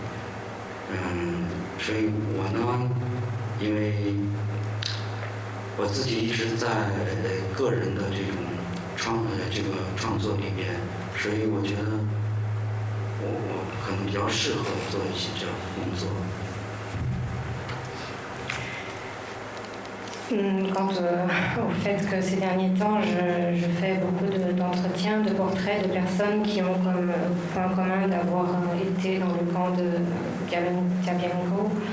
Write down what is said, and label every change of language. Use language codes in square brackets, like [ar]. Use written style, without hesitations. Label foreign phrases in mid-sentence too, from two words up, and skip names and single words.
[zh] 所以我呢，因为我自己一直在个人的这种创作里边，所以我觉得我可能比较适合做一些这样的工作。 [fr] Quant au fait que ces derniers temps, je fais beaucoup d'entretiens, de portraits de personnes qui ont comme point commun d'avoir été dans le camp de Djabiango.